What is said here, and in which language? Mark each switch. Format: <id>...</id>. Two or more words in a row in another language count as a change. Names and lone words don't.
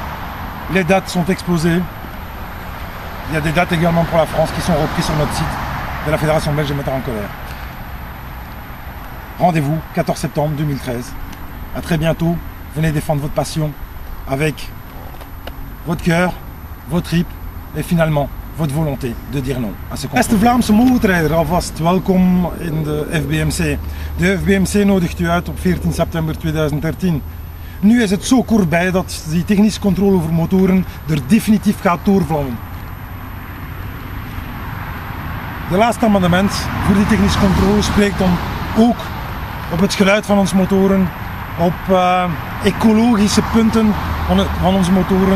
<fr>Les dates sont exposées, il y a des dates également pour la France qui sont reprises sur notre site de la Fédération belge des motards en colère. Rendez-vous 14 septembre 2013. À très bientôt. Venez défendre votre passion avec votre cœur, vos tripes et finalement votre volonté de dire non à ce contrôle.</fr> <nl>Beste Vlaamse motorrijder, alvast welkom in de FBMC. De FBMC nodigt u uit op 14 september 2013. Nu is het zo kort bij dat die technische controle over motoren er definitief gaat doorvlammen. De laatste amendement voor die technische controle spreekt dan ook op het geluid van onze motoren, op ecologische punten van onze motoren.</nl>